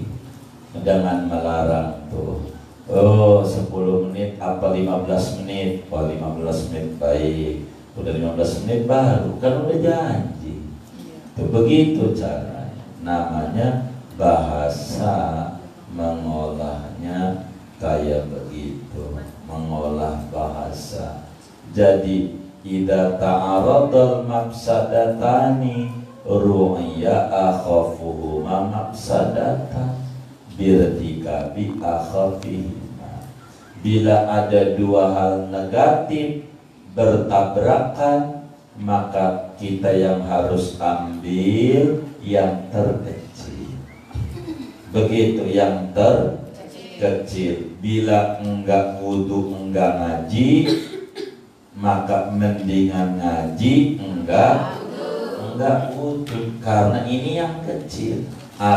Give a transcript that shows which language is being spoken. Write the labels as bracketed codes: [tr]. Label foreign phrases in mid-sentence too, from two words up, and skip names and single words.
[id] Dengan melarang tuh, 10 menit apa 15 menit, 15 menit baik, udah 15 menit baru, kan udah janji. Tuh begitu caranya. Namanya bahasa mengolahnya kayak begitu, mengolah bahasa. [ar] جادي إذا تعارض المفسدتان روعي أخفهما مفسدةً بارتكاب أخفهما. [id] Bila ada 2 hal negatif bertabrakan, maka kita yang harus ambil yang terkecil. Begitu, yang terkecil. Bila enggak wudu, enggak ngaji, maka mendingan ngaji enggak wudu, karena ini yang kecil.